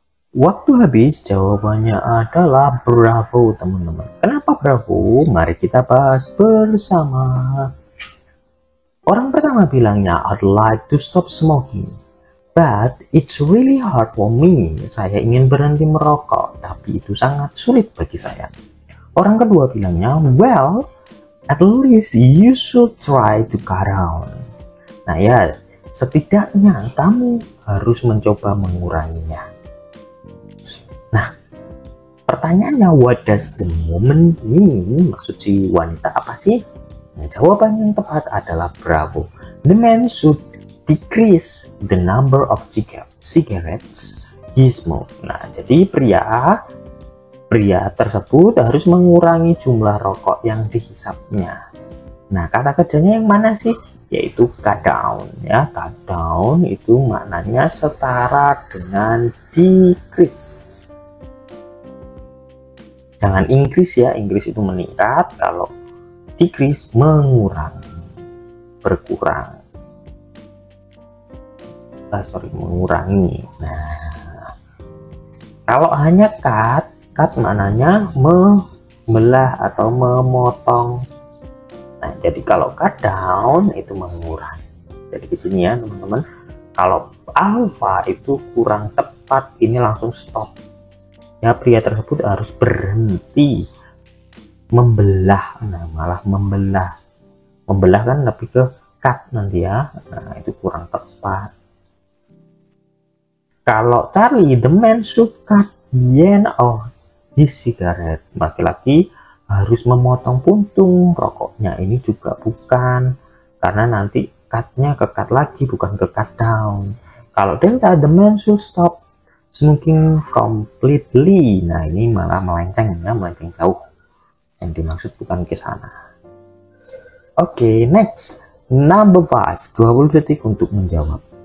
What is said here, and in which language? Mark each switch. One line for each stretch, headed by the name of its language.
Indonesian: Waktu habis, jawabannya adalah bravo teman-teman. Kenapa bravo? Mari kita bahas bersama. Orang pertama bilangnya,
English: I'd like to stop smoking, but it's really hard for me.
Indonesian: Saya ingin berhenti merokok, tapi itu sangat sulit bagi saya. Orang kedua bilangnya,
English: well, at least you should try to cut down.
Indonesian: Nah ya, setidaknya kamu harus mencoba menguranginya. Nah, pertanyaannya,
English: what does the woman mean?
Indonesian: Maksud si wanita apa sih? Nah, jawaban yang tepat adalah bravo.
English: The man should decrease the number of cigarettes he smoked.
Indonesian: Nah, jadi pria tersebut harus mengurangi jumlah rokok yang dihisapnya. Nah, kata kerjanya yang mana sih? Yaitu cut down ya. Cut down itu maknanya setara dengan decrease. Jangan increase ya, increase itu meningkat, kalau decrease mengurangi, berkurang. Mengurangi. Nah, kalau hanya cut maknanya membelah atau memotong. Nah, jadi kalau cut down itu mengurangi. Jadi di sini ya teman-teman, kalau alpha itu kurang tepat, ini langsung stop. Ya, pria tersebut harus berhenti membelah. Nah, malah membelah kan lebih ke cut nanti ya. Nah, itu kurang tepat.
English: Kalau Charlie, the man should cut the end of his cigarette.
Indonesian: Laki-laki harus memotong puntung rokoknya. Ini juga bukan, karena nanti cutnya ke cut lagi, bukan ke cut down.
English: Kalau Delta, the man should stop smoking completely.
Indonesian: Nah, ini malah melenceng ya, melenceng jauh. Yang dimaksud bukan ke sana.
English: Oke, next. Number 5,
Indonesian: 20 detik untuk menjawab.